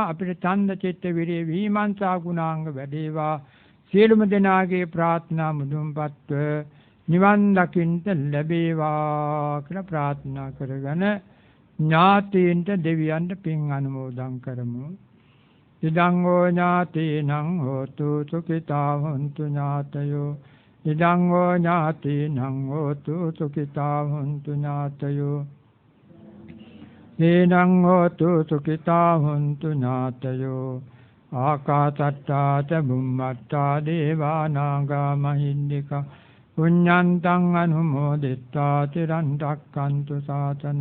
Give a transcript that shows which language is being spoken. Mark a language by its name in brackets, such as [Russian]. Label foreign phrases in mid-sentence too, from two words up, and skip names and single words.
[Sinhala] අපිට ඡන්ද චිත්ත විරිය විහිමංසා ගුණාංග වැඩේවා. සියලුම දෙනාගේ ප්‍රාර්ථනා මුදුන්පත්ව නිවන් දකින්න ලැබේවා කියලා ප්‍රාර්ථනා කරගෙන ඥාතීන්ට දෙවියන්ට පින් අනුමෝදන් කරමු. [Pali] ඉදං හෝ ඥාතීනං හෝතු සුඛිතා හොන්තු ඥාතයෝ. ඉදං හෝ ඥාතීනං හෝතු සුඛිතා හොන්තු ඥාතයෝ. නේනං හෝතු සුඛිතා හොන්තු ඥාතයෝ. ආකාසට්ටා ච බුම්මට්ටා දේවා නාග මහින්దికා පුඤ්ඤන්තං අනුමෝදිත්වා චිරන් රක්ඛන්තු ශාසනං.